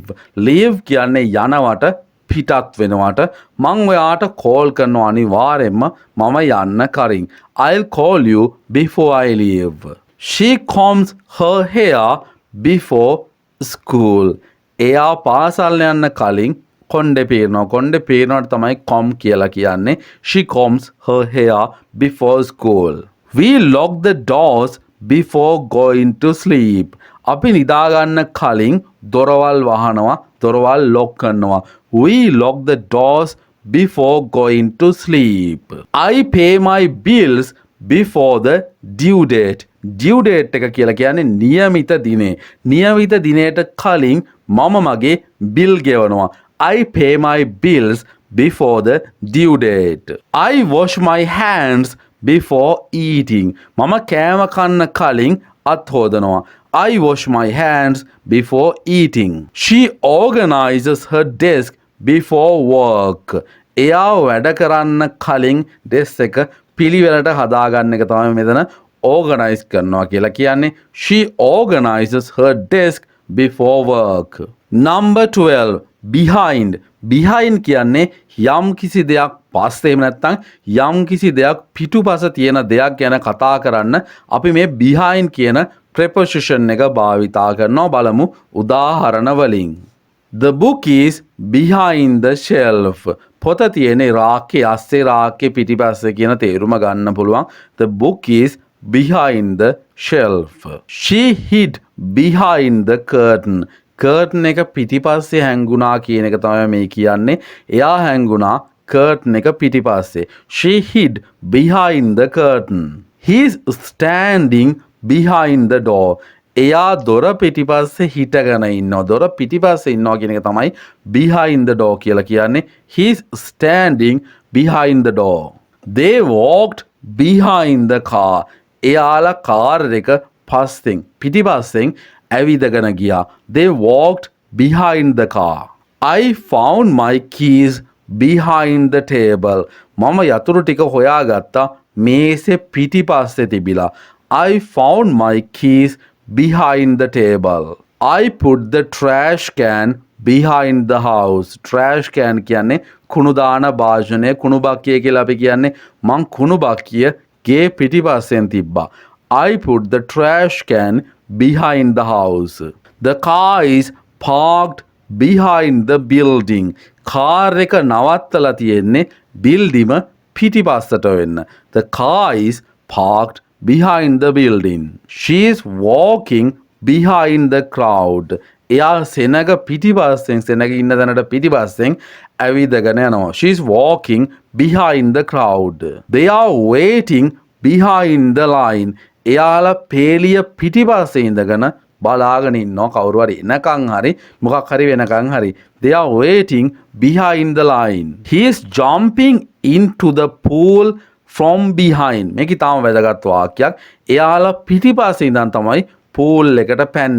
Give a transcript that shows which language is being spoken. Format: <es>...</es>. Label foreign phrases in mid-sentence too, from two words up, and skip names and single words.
<si>leave කියන්නේ යනවට පිටත් වෙනවට මං ඔයාට කෝල් කරනවා අනිවාර්යෙන්ම මම යන්න කලින්.</si> <en>I'll call you before I leave. She combs her hair before school.</en> <si>එයා පාසල් යන්න කලින් කොණ්ඩේ පේනවා. කොණ්ඩේ පේනවට තමයි comb කියලා කියන්නේ.</si> <en>She combs her hair before school. We lock the doors before going to sleep.</en> <si>අපි නිදාගන්න කලින් දොරවල් වහනවා. දොරවල් lock කරනවා.</si> <en>We lock the doors before going to sleep. I pay my bills before the due date. due date</en> <si>එක කියලා කියන්නේ නියමිත දිනේ. නියමිත දිනේට කලින් මම මගේ bill ගෙවනවා.</si> <en>I pay my bills before the due date. I wash my hands before eating.</en> <si>මම කෑම කන්න කලින් අත් හොදනවා.</si> <en>I wash my hands before eating. She organizes her desk before work.</en> <si>එයා වැඩ කරන්න කලින් desk එක පිළිවෙලට හදාගන්න එක තමයි මෙතන organize කරනවා කියලා කියන්නේ.</si> <en>She organizes her desk before work.</en> <si>Number 12. behind. behind කියන්නේ යම් කිසි දෙයක් පස්සේ එහෙම නැත්නම් යම් කිසි දෙයක් පිටුපස තියෙන දෙයක් ගැන කතා කරන්න අපි මේ behind කියන preposition එක භාවිතා කරනවා. බලමු උදාහරණ වලින්.</si> <en>The book is behind the shelf.</en> <si>පොත තියෙන්නේ රාක්කේ අස්සේ රාක්කේ පිටිපස්සේ කියන තේරුම ගන්න පුළුවන්.</si> <en>The book is behind the shelf. She hid behind the curtain.</en> <si>curtain එක පිටිපස්සේ හැංගුණා කියන එක තමයි මේ කියන්නේ. එයා හැංගුණා curtain එක පිටිපස්සේ.</si> <en>She hid behind the curtain. He's standing behind the door.</en> <si>එයා දොර පිටිපස්සේ හිටගෙන ඉන්නවා. දොර පිටිපස්සේ ඉන්නවා කියන එක තමයි</si> <en>behind the door</en> <si>කියලා කියන්නේ.</si> <en>He's standing behind the door. They walked behind the car.</en> <si>එයාලා කාර් එක පස්සෙන් පිටිපස්සෙන් ඇවිදගෙන ගියා.</si> <en>They walked behind the car. I found my keys behind the table.</en> <si>මම යතුරු ටික හොයාගත්තා මේසේ පිටිපස්සේ තිබිලා.</si> <en>I found my keys behind the table. I put the trash can behind the house. trash can</en> <si>කියන්නේ කුණු දාන භාජනය. කුණු බක්කිය කියලා අපි කියන්නේ මං කුණු බක්කිය ගේ පිටිපස්සෙන් තිබ්බා.</si> <en>I put the trash can behind the house. The car is parked behind the building.</en> <si>කාර් එක නවත්තලා තියෙන්නේ බිල්ඩිම පිටිපස්සට වෙන්න.</si> <en>The car is parked behind the building. She is walking behind the crowd.</en> <si>එයා සෙනග පිටිපස්සෙන් සෙනග ඉන්න තැනට පිටිපස්සෙන් ඇවිදගෙන යනවා.</si> <en>She is walking behind the crowd. They are waiting behind the line.</en> <si>එයාලා පේලිය පිටිපස්සේ ඉඳගෙන බලාගෙන ඉන්නවා කවුරු හරි එනකන් හරි මොකක් හරි වෙනකන් හරි.</si> <en>They are waiting behind the line. He is jumping into the pool from behind.</en> <si>මේක තාම වැදගත් වාක්‍යයක්. එයාලා පිටිපස්සේ ඉඳන් තමයි pool එකට පැන්නේ.</si>